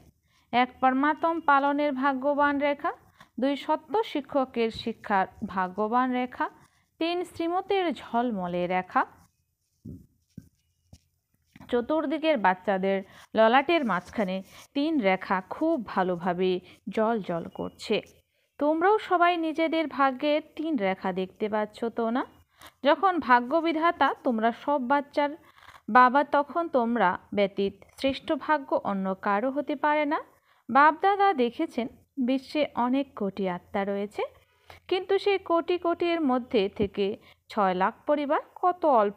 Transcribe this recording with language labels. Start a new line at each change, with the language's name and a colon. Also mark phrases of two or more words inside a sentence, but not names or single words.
Bangla: এক পরমাত্ম পালনের ভাগ্যবান রেখা, 2 সত্য শিক্ষকের শিক্ষার ভাগ্যবান রেখা, 3 শ্রীমতের ঝলমলে রেখা। চতুর্দিকের বাচ্চাদের ললাটের মাঝখানে 3 রেখা খুব ভালোভাবে জ্বল জ্বল করছে। তোমরাও সবাই নিজেদের ভাগ্যের 3 রেখা দেখতে পাচ্ছ তো না? যখন ভাগ্য বিধাতা তোমরা সব বাচ্চার বাবা, তখন তোমরা ব্যতীত শ্রেষ্ঠ ভাগ্য অন্য কারো হতে পারে না। বাপদাদা দেখেছেন বিশ্বে অনেক কোটি আত্মা রয়েছে, কিন্তু সেই কোটি কোটির মধ্যে থেকে 6 লাখ পরিবার কত অল্প।